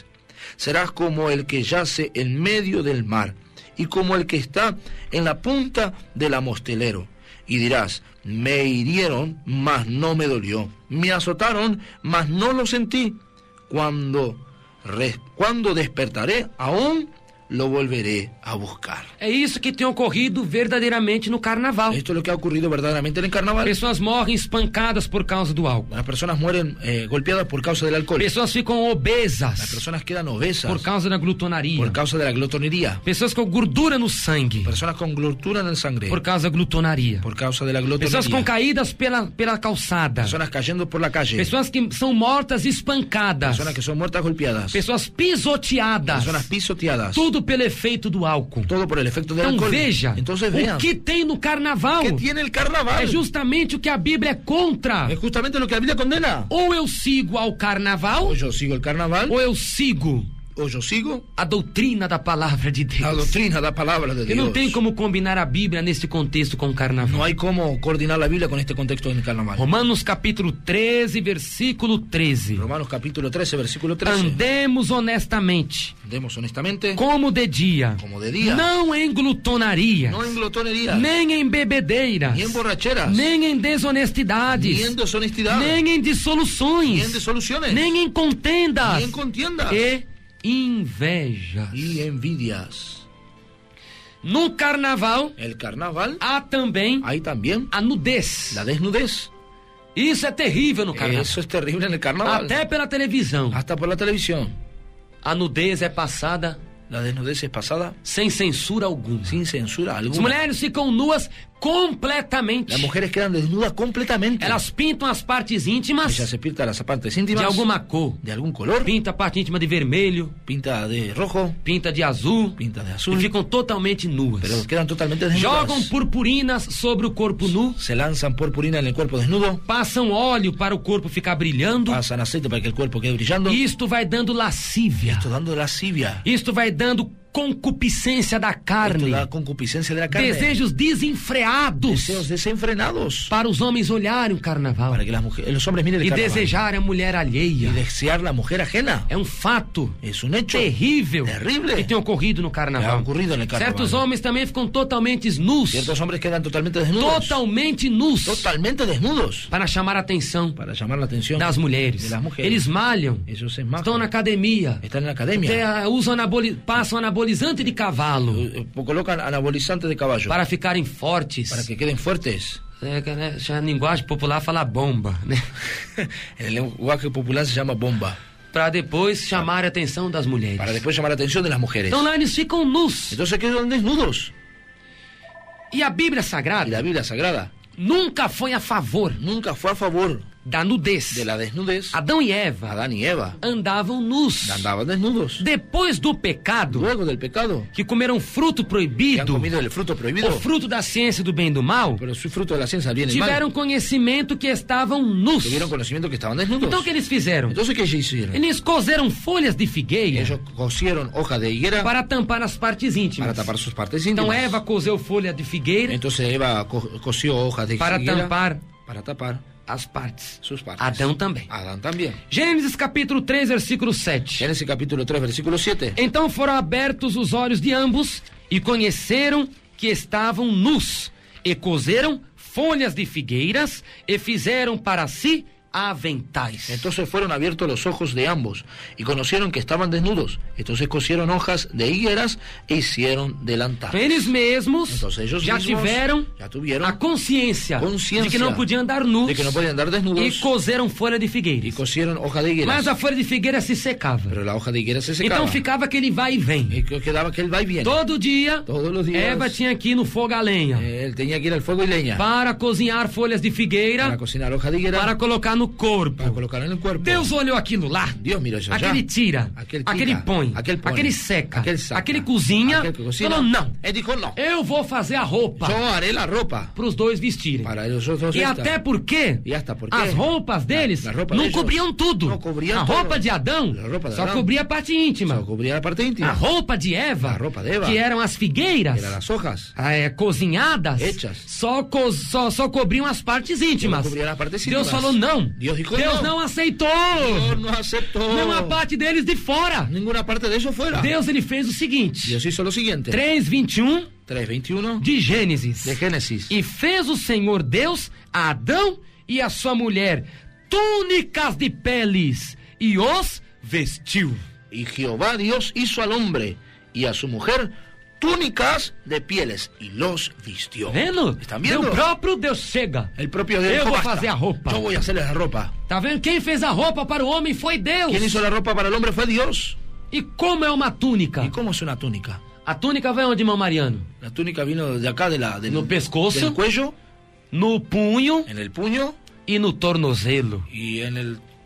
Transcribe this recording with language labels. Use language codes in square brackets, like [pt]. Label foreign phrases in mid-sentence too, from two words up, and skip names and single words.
[es] Serás como el que yace en medio del mar, y como el que está en la punta del amostelero. Y dirás: me hirieron, mas no me dolió. Me azotaron, mas no lo sentí. Cuando despertaré, aún lo volveré a buscar. [pt] É isso que tem ocorrido verdadeiramente no carnaval. [es] Esto es lo que ha ocurrido verdaderamente en el carnaval. [pt] Pessoas morrem espancadas por causa do álcool. [es] Las personas mueren golpeadas por causa del alcohol. [pt] Pessoas ficam [es] Las [pt] obesas [es] personas quedan obesas [pt] por causa da glutonaria. [es] por causa de la glotonería. [pt] Pessoas com gordura no sangue [es] Personas con glutura en el sangre [pt] por causa da glutonaria. [es] por causa de la [pt] Pessoas com [es] glotonería. [pt] caídas pela calçada. [es] Personas cayendo por la calle. [pt] Pessoas que são mortas espancadas. [es] Personas que son muertas golpeadas. [pt] Pessoas pisoteadas. [es] Personas pisoteadas. [pt] Tudo pelo efeito do álcool. [es] Todo por el efecto del [pt] Então [es] alcohol. [pt] veja, [es] Entonces vean. [pt] o que tem no carnaval [es] ¿Qué tiene el carnaval? [pt] é justamente o que a Bíblia é contra. [es] Es justamente lo que la Biblia condena. [pt] Ou eu sigo ao carnaval, [es] O yo sigo el carnaval [pt] ou eu sigo [es] o yo sigo [pt] a doutrina da palavra de Deus. [es] la doctrina, la palabra de [pt] E não [es] Dios. [pt] tem como combinar a Bíblia nesse contexto com o carnaval. [es] No hay cómo coordinar la Biblia con este contexto del carnaval. [pt] Romanos capítulo 13, versículo 13. [es] Romanos capítulo 13, versículo 13. [pt] Andemos honestamente, [es] Andemos honestamente, [pt] como de dia, [es] como de dia, [pt] não em glutonarias, [es] no en glotonería, [pt] nem em bebedeiras, [es] ni en borracheras, [pt] nem em [es] ni [pt] desonestidades, [es] en deshonestidad, [pt] nem em [es] ni [pt] dissoluções, [es] en disoluciones, [pt] nem em contendas [es] ni en contiendas [pt] e invejas. [es] y envidias. [pt] No carnaval [es] El carnaval, [pt] há também [es] hay también [pt] a nudez. [es] la desnudez. [pt] Isso é terrível no carnaval. [es] Eso es terrible en el carnaval. [pt] Até pela televisão. [es] Hasta por la televisión. [pt] A nudez é passada [es] La desnudez es pasada [pt] sem censura alguma. [es] sin censura [pt] As [es] alguna. [pt] mulheres ficam nuas completamente. [es] Las mujeres quedan desnudas completamente. [pt] Elas pintam as partes íntimas [es] Ella se pinta las partes [pt] de [es] íntimas [pt] alguma cor. [es] de algún color, [pt] Pinta a parte íntima de vermelho, [es] pinta de rojo, [pt] pinta de azul. [es] pinta de [pt] E [es] azul, [pt] ficam totalmente nuas. [es] pero quedan totalmente desnudas. [pt] Jogam purpurinas sobre o corpo nu. [es] Se lanzan purpurina en el cuerpo desnudo, [pt] Passam óleo para o corpo ficar brilhando. [es] pasan aceite para que el cuerpo quede brillando. [pt] Isto vai dando lascívia. [es] Esto dando lascivia. [pt] Isto vai dando concupiscência da [es] Esto [pt] carne. [es] da concupiscencia de la carne. [pt] Desejos desenfreados [es] Deseos desenfrenados. [pt] para os homens olharem o carnaval [es] Para que los hombres miren el [pt] e [es] carnaval. [pt] desejarem a mulher [es] Y [pt] alheia. [es] desear la mujer ajena. [pt] É um fato [es] Es un hecho [pt] terrível [es] terrible [pt] que tem ocorrido no [es] que ha [pt] carnaval. [es] ocurrido en el carnaval. [pt] Certos homens também ficam totalmente nus. [es] Ciertos hombres quedan totalmente desnudos. [pt] Totalmente nus. [es] Totalmente desnudos. [pt] Para chamar a atenção [es] Para llamar la atención [pt] das mulheres. [es] de las mujeres. [pt] Eles malham. [es] Ellos se majan. [pt] Estão na academia. [es] Están en la academia. [pt] Usam passam anabolizante de cavalo [es] Colocan anabolizantes de caballo. [pt] para ficarem fortes. [es] Para que queden fuertes. [pt] Já a linguagem popular fala bomba, né? [es] En el lenguaje popular se llama bomba. [pt] Para depois chamar a atenção das mulheres. [es] Para después llamar la atención de las mujeres. [pt] Então lá eles ficam nus. [es] Entonces quedan desnudos. [pt] E a Bíblia [es] Y [pt] Sagrada [es] la Biblia Sagrada [pt] nunca foi a favor [es] nunca fue a favor [pt] da nudez. [es] de la desnudez. [pt] Adão e Eva [es] Adán y Eva [pt] andavam nus. [es] andaban desnudos. [pt] Depois do pecado, [es] Luego del pecado, [pt] que comeram fruto [es] que han [pt] proibido, [es] comido el fruto prohibido, [pt] o fruto da ciência do bem e do mal, [es] pero su fruto de la ciencia viene mal. [pt] tiveram conhecimento que estavam nus. [es] Tuvieron conocimiento que estaban desnudos. [pt] Então o que eles fizeram? [es] Entonces, ¿qué hicieron? [pt] Eles cozeram folhas de figueira [es] Ellos cosieron hojas de higuera [pt] para tampar as partes [es] para [pt] íntimas. [es] tapar sus partes [pt] Então [es] íntimas. [pt] Eva cozeu folha de figueira [es] Entonces Eva cosió hojas de [pt] para [es] higuera [pt] tampar [es] para tapar [pt] as partes. [es] sus partes. [pt] Adão também. [es] Adán también. [pt] Gênesis capítulo 3, versículo 7. [es] Génesis capítulo 3, versículo 7. [pt] Então foram abertos os olhos de ambos e conheceram que estavam nus e cozeram folhas de figueiras e fizeram para si aventais. [es] Entonces fueron abiertos los ojos de ambos y conocieron que estaban desnudos. Entonces cosieron hojas de higueras e hicieron delantales. [pt] Eles mesmos [es] Entonces ellos [pt] já [es] mismos [pt] tiveram [es] ya tuvieron [pt] a consciência [es] consciência [pt] de que não podiam andar nus [es] de que no podían andar [pt] e [es] desnudos [pt] cozeram folha de [es] y [pt] figueiras. [es] cosieron hoja de higueras. [pt] Mas a folha de figueira se secava. [es] Pero la hoja de higuera se secaba. [pt] Então ficava aquele vai e vem. [es] Y quedaba aquel va y viene. [pt] Todo dia, [es] Todos los días. [pt] Eva tinha que ir no fogo a lenha [es] Él tenía que ir al fuego y leña [pt] para cozinhar folhas de figueira [es] para cocinar hoja de higuera [pt] para colocar no corpo. [es] para colocar en el cuerpo. [pt] Deus olhou aquilo lá. [es] Dios miró eso allá. [pt] Aquele tira, [es] Aquele [pt] aquele [es] tira, [pt] põe, aquele põe, aquele seca, [es] aquele saca, [pt] aquele cozinha. [es] aquele que cocina. [pt] Falou, não, [es] Él dijo no. [pt] eu vou fazer a roupa [es] Yo haré la ropa [pt] para os dois vestirem. [es] para los otros. [pt] E [es] esta. [pt] até porque [es] E hasta porque [pt] as roupas deles [es] la roupa [pt] não deles cobriam tudo. não cobriam a [es] todo. [pt] roupa de Adão A roupa de só Adão cobria a parte íntima. [es] Só cubría la parte íntima. [pt] A roupa de Eva, A roupa de Eva, que eram as figueiras, [es] Eran las hojas. [pt] Cozinhadas, [es] Hechas. [pt] só cobriam as partes íntimas. Só cobriam as partes Deus íntimas. falou não. [es] Deus dijo [pt] Deus não. não aceitou. [es] Dios no aceptó [pt] Não a parte deles de fora. [es] ninguna parte de eso fuera. [pt] Deus ele fez o seguinte. [es] Dios hizo lo siguiente. [pt] 3:21 [es] 3:21 [pt] de Gênesis. [es] de Génesis. [pt] E fez o Senhor Deus a Adão e a sua mulher túnicas de peles e os vestiu. [es] Y Jehová Dios hizo al hombre y a su mujer túnicas de pieles y los vistió. [pt] Vendo? [es] ¿Están viendo? [pt] O próprio Deus chega. [es] El propio Dios [pt] Eu [es] dijo, [pt] vou [es] "Basta, [pt] fazer a roupa." [es] yo voy a hacerle la ropa. [pt] Tá vendo? Quem fez a roupa para o homem foi Deus. [es] ¿Quién hizo la ropa para el hombre? Fue Dios. [pt] E como é uma túnica? [es] ¿Y cómo es una túnica? [pt] A túnica vai onde, irmão Mariano? [es] La túnica vino de acá, del [pt] No pescoço. [es] del cuello, [pt] No punho [es] en el puño [pt] e no tornozelo. [es] y en el